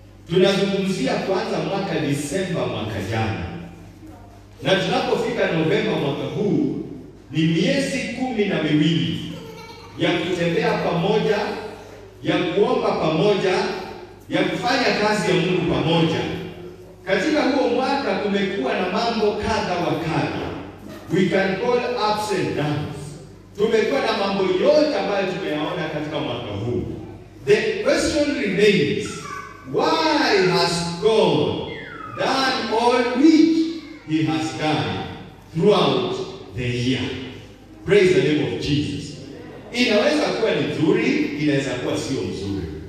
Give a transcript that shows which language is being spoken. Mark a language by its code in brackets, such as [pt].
[sw] Tunazungumzia kwanza mwaka Disemba mwaka jana, na tunapofika Novemba mwaka huu ni miezi 12 ya kutembea pamoja, ya kuomba pamoja, ya kufanya kazi ya Mungu pamoja. Katika huo mwaka kumekuwa na mambo kadha wa kadha. [en] We can call ups and downs. [sw] Tumekuwa na mambo yote ambayo tumeyaona katika mwaka huu. [en] The question remains, why has God done all which he has done throughout the year? Praise the name of Jesus. [sw] Inaweza kuwa ni nzuri, inaweza kuwa sio nzuri.